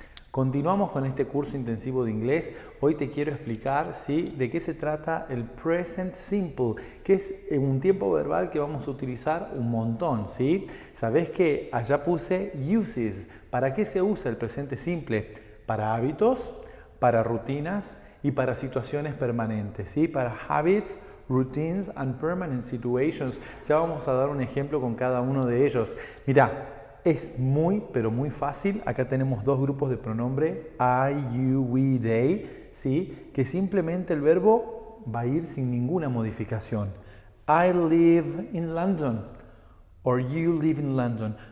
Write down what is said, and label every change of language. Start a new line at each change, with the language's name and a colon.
Spanish: Continuamos con este curso intensivo de inglés. Hoy te quiero explicar, ¿sí?, de qué se trata el present simple, que es un tiempo verbal que vamos a utilizar un montón, ¿sí? Sabés que allá puse uses. ¿Para qué se usa el presente simple? Para hábitos, para rutinas y para situaciones permanentes, ¿sí?
English: Para habits, routines and permanent situations.
Spanish: Ya vamos a dar un ejemplo con cada uno de ellos. Mirá. Es muy, pero muy fácil. Acá tenemos dos grupos de pronombre, I, you, we, they, ¿sí? Que simplemente el verbo va a ir sin ninguna modificación.
English: I live in London, or you live in London.